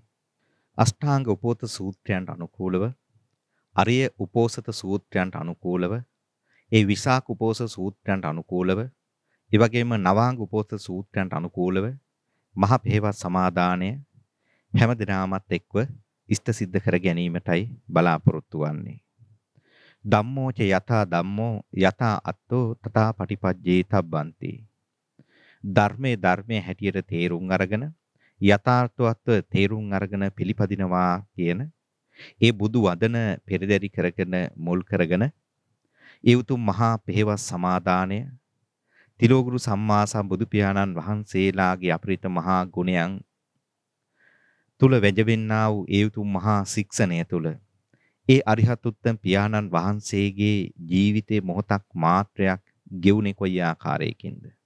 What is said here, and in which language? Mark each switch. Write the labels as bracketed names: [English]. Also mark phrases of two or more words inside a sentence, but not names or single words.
[Sinhala] අෂ්ටාංග උපෝත සූත්‍රයන්ට අනුකූලව අරිය උපෝසත සූත්‍රයන්ට අනුකූලව ඒ විසාක උපෝසත සූත්‍රයන්ට අනුකූලව ඒ වගේම නවාංග උපෝසත සූත්‍රයන්ට අනුකූලව මහ පෙහෙවස් සමාදානය හැමදිනාමත් එක්ව ඉෂ්ට සිද්ධ කර ගැනීමටයි බලාපොරොත්තු වන්නේ. [Pali] ධම්මෝච යථා ධම්මෝ යථා අත්තෝ තථා පටිපජ්ජේ තබ්බන්ති. [Sinhala] ධර්මයේ හැටියට තේරුම් අරගෙන යථාර්ථවත් තේරුම් අරගෙන පිළිපදිනවා කියන ඒ බුදු වදන පෙරදරි කරගෙන මුල් කරගෙන ඒ උතුම් මහා පෙහෙවස් සමාදානය තිලෝගුරු සම්මා සම්බුදු පියාණන් වහන්සේලාගේ අපරිත මහා ගුණයන් තුල වැජවෙන්නා වූ ඒ උතුම් මහා ශික්ෂණය තුල ඒ අරිහත් උත්තම පියාණන් වහන්සේගේ ජීවිතේ මොහොතක් මාත්‍රයක් ගෙවුනේ කොයි ආකාරයකින්ද?